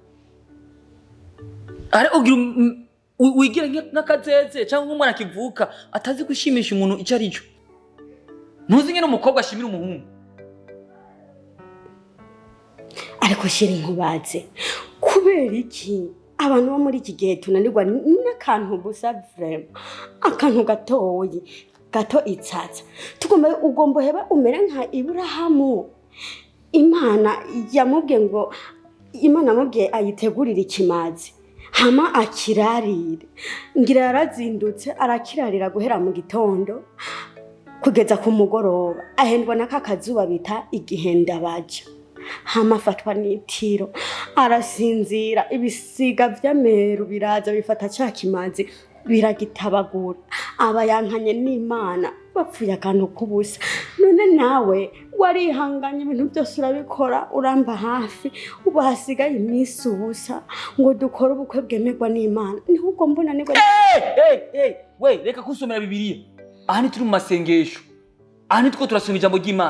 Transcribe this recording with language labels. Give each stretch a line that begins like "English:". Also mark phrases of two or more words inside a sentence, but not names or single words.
Rundi: Are ugira wigira nk'akazeze cyangwa umwana kivuka atazi gushimisha umuntu icyo ari cyo. Ntuzi nyine umukobwa ashimira umuhungu. Ariko shiri nkubaze kubera iki abantu bo muri iki gihe tunanirwa n'akantu gusa vraiment akantu gatoyi gato itsatsa ugomba heba umere nka Iburahamu. Imana yamubwiye ayitegurira ikimazi hama akirarire ngira yarazindutse arakirarira guhera mu gitondo kugeza ku mugoroba ahendwa n'akakazuba bita igihenda baje hama afatwa n'itiro arasinzira ibisiga vy'ameru biraza bifata ca kimazi biragitabagura aba yankanye n'Imana bapfuye akantu kubusa. None nawe warihanganye ibintu byose urabikora uramba hafi ubahasigaye iminsi ubusa ngo dukore ubukwe bwemerwa n'Imana. Niho ubwo mbona nibwo we reka kusomera Bibiliya. Aha ni turi mu masengesho, aha ni two turasoma ijambo ry'Imana.